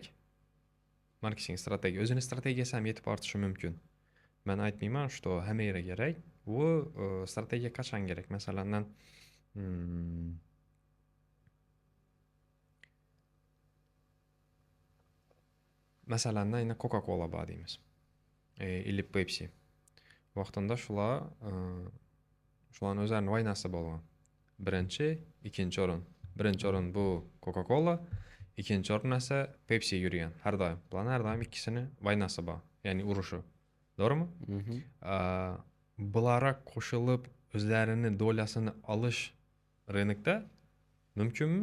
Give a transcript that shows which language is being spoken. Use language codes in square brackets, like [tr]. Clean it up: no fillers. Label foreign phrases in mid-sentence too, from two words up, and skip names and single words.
[uz] Marketing strategiya, o'zini strategiyasi ham yetib ortishi mumkin. Men aytmayman, что hamma yerga kerak. Bu strategiya qachon kerak? Masalan, masalan, yine Coca-Cola bor deymiz. [ru] Или Pepsi. [uz] Vaqtında shularning o'zlarini vaynasi bo'lgan. Birinchi, ikkinchi o'rin. Birinchi o'rin bu Coca-Cola, ikkinchi o'rin esa Pepsi yurgan. Har doim. Bularning har doim ikkisini vaynasi bor, ya'ni urushi. To'g'rimi? Bularga qo'shilib o'zlarini dolyasini olish rynokda mumkinmi?